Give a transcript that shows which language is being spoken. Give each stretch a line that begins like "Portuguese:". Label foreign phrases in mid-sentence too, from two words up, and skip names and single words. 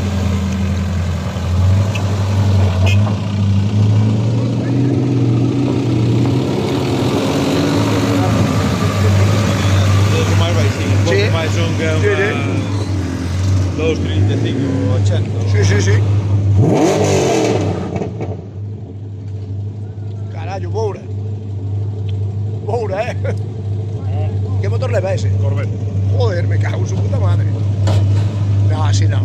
Galician: Pouco máis baixinho. Un
Spanish: Sí.
Galician: pouco máis son que
Spanish: Sí, sí.
Galician: unha 2,35, 80.
Spanish: Sí, sí, sí. Carallo, Boura.
Galician: Boura, Que motor leva ese? Corvette.
Spanish: Joder, me cago en su puta madre. No, así no.